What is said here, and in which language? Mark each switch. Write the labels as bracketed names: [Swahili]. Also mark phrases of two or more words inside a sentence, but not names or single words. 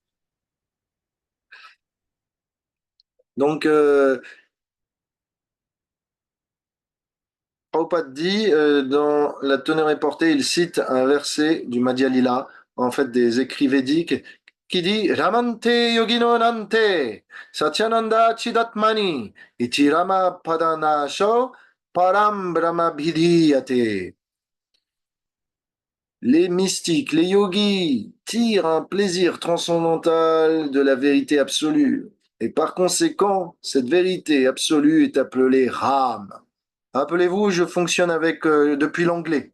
[French] Donc, Prabhupada dit, dans La teneur est portée, il cite un verset du Madhya Lila, en fait des écrits védiques, qui dit [Sanskrit] Ramante yogino nante, Satyananda chidatmani, iti Rama padanasho, param brahma bhidiyate. [French] Les mystiques, les yogis tirent un plaisir transcendantal de la vérité absolue. Et par conséquent, cette vérité absolue est appelée Ram. Rappelez-vous, je fonctionne avec depuis l'anglais.